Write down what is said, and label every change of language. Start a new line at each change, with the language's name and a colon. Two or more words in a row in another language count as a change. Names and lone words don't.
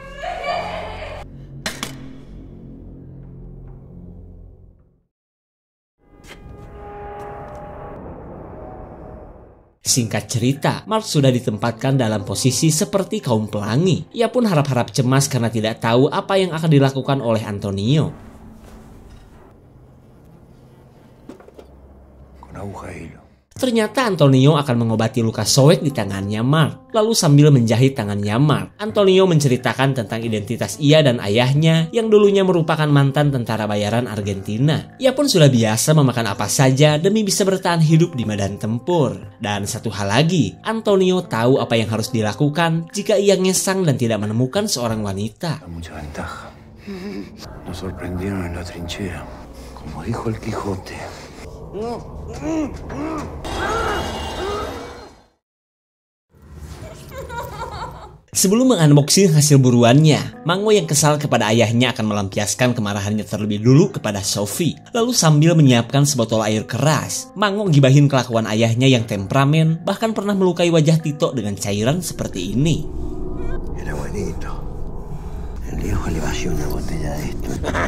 Indonesian: Singkat cerita, Mark sudah ditempatkan dalam posisi seperti kaum pelangi. Ia pun harap-harap cemas karena tidak tahu apa yang akan dilakukan oleh Antonio.
Spanish: Con aguja e hilo.
Indonesian: Ternyata Antonio akan mengobati luka sobek di tangannya Mark. Lalu sambil menjahit tangannya Mark, Antonio menceritakan tentang identitas ia dan ayahnya yang dulunya merupakan mantan tentara bayaran Argentina. Ia pun sudah biasa memakan apa saja demi bisa bertahan hidup di medan tempur. Dan satu hal lagi, Antonio tahu apa yang harus dilakukan jika ia ngesang dan tidak menemukan seorang wanita.
Spanish: Mucha ventaja. Nos sorprendieron en la trinchera. Como dijo el Quijote.
Indonesian: Sebelum mengunboxing hasil buruannya, Mango yang kesal kepada ayahnya akan melampiaskan kemarahannya terlebih dulu kepada Sophie. Lalu sambil menyiapkan sebotol air keras, Mango gibahin kelakuan ayahnya yang temperamen, bahkan pernah melukai wajah Tito dengan cairan seperti ini.
Spanish: Era buenito. El viejo le vació una botella de esto.